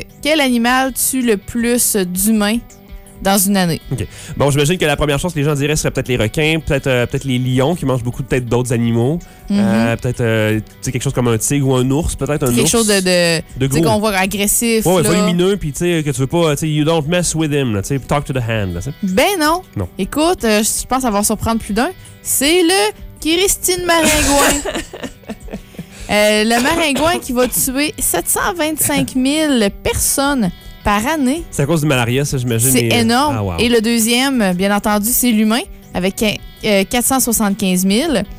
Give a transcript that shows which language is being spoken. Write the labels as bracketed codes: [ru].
[fr] Donc, quel animal tue le plus d'humains dans une année? OK. Bon, j'imagine que la première chose que les gens diraient serait peut-être les requins, peut-être les lions qui mangent beaucoup de têtes d'autres animaux. Mm-hmm. Peut-être quelque chose comme un tigre ou un ours, peut-être un quelque ours. Quelque chose de gros. Qu'on voit agressif. Ouais, volumineux, puis tu sais, que tu veux pas. [en] You don't mess with him, [fr] tu sais, [en] talk to the hand. [fr] Là, ben non. Non. Écoute, je pense avoir surprendre plus d'un. C'est le Christine Maringouin. le maringouin qui va tuer 725 000 personnes par année. C'est à cause du malaria, ça, j'imagine. C'est énorme. Ah, wow. Et le deuxième, bien entendu, c'est l'humain, avec 475 000.